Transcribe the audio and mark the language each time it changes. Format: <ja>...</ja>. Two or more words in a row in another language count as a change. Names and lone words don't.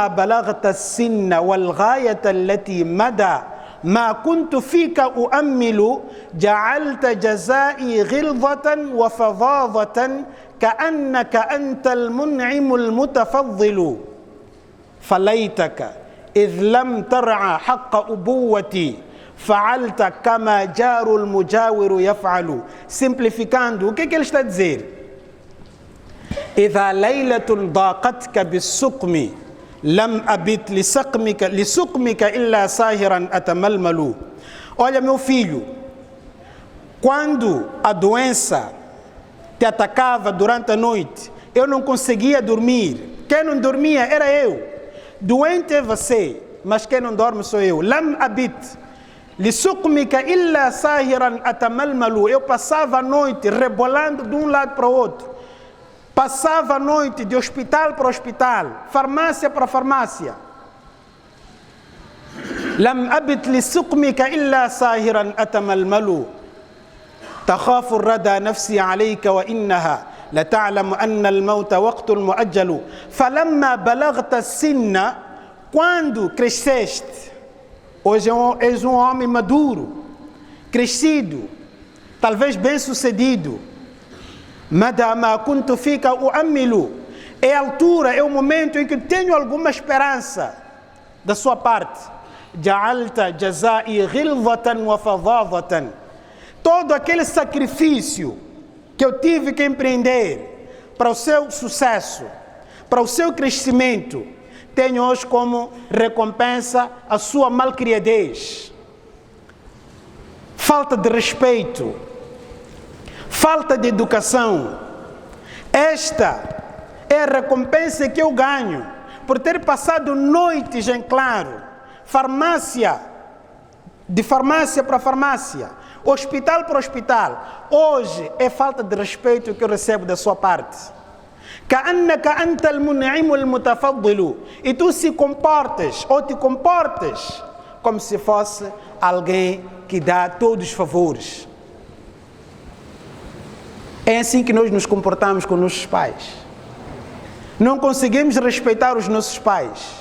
<ar>بلغت السن والغاية التي مدى ما كنت فيك أؤمل جعلت جزائي غلظة وفظاظة كأنك أنت المنعم المتفضل فليتك إذ لم ترعى حق أبوتي فعلت كما جار المجاور يفعل.</ar> <pt>Simplificando, o que ele está a dizer?</pt> <ar>إذا ليلة ضاقتك بالسقم لم أبت لسقمك إلا ساهرا أتململ.</ar> <pt>Olha, meu filho, quando a doença te atacava durante a noite, eu não conseguia dormir. Quem não dormia era eu. Doente é você, mas quem não dorme sou eu.</pt> <ar>لم أبت لسقمك إلا ساهرا أتململ.</ar> <pt>Eu passava a noite rebolando de um lado para o outro, Passava a noite de hospital para hospital, farmácia para farmácia.</pt> <ar>لم أبت لسقمك إلا ساهرا أتململ تخاف الردى نفسي عليك وإنها لتعلم أن الموت وقت مؤجل فلما بلغت السن</ar> <pt>quando cresceste, hoje és um homem maduro, crescido, talvez bem sucedido,</pt> <ar>مدى ما كنت فيك أؤمل,</ar> <pt>é a altura, é o momento em que tenho alguma esperança da sua parte.</pt> <ar>جعلت جزائي غلظة وفظاظة,</ar> <pt>todo aquele sacrifício que eu tive que empreender para o seu sucesso, para o seu crescimento, tenho hoje como recompensa a sua malcriadez, falta de respeito, falta de educação. Esta é a recompensa que eu ganho por ter passado noites em claro, farmácia, de farmácia para farmácia, hospital para hospital. Hoje é falta de respeito que eu recebo da sua parte.</pt> <ar>كأنك أنت المنعم المتفضل,</ar> <pt>e tu se comportas ou te comportas como se fosse alguém que dá todos os favores. É assim que nós nos comportamos com nossos pais. Não conseguimos respeitar os nossos pais.</pt>